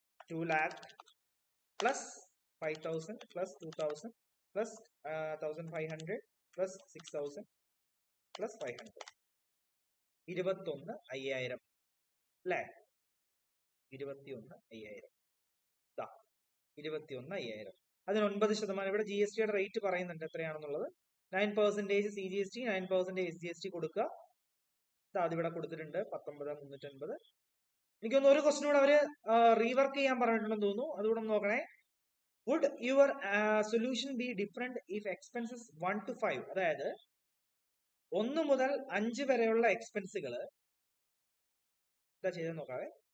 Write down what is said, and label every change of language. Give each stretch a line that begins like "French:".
Malayalam: 2 lakh plus 5,000 plus 2,000 plus 1,500 plus 6,000 plus 500, 21,500 അല്ലേ? 21,500. 21,500. അതിന് 9%. ഇവിടെ GST യുടെ റേറ്റ് പറയുന്നുണ്ട് എത്രയാണെന്നുള്ളത്. 9% CGST, 9% SGST കൊടുക്കുക. അതിവിടെ കൊടുത്തിട്ടുണ്ട് 19,350. എനിക്കൊന്ന് ഒരു ക്വസ്റ്റ്യൻ കൂടെ അവര് റീവർക്ക് ചെയ്യാൻ പറഞ്ഞിട്ടുണ്ടെന്ന് തോന്നുന്നു, അതുകൂടെ നോക്കണേ.
English: would your solution be different if expenses 1 to 5,
Malayalam: അതായത് 1 മുതൽ 5 വരെയുള്ള എക്സ്പെൻസുകൾ എന്താ ചെയ്തെന്ന് നോക്കാവേ.